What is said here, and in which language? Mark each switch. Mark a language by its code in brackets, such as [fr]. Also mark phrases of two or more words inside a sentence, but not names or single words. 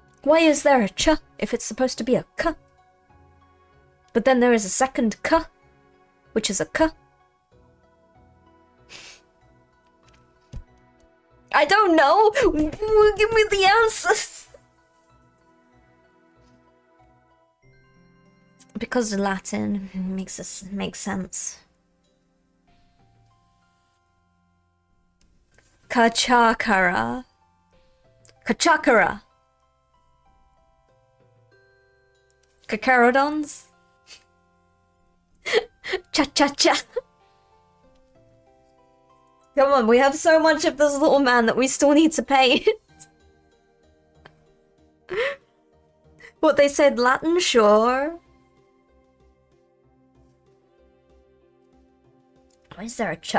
[en] Why is there a ch if it's supposed to be a k? But then there is a second k, which is a k. I don't know! Give me the answers! Because Latin makes sense. Kachakara. Kachakara. Kakarodons? Cha-cha-cha. Come on, we have so much of this little man that we still need to pay. What they said, Latin, sure. Why is there a cha?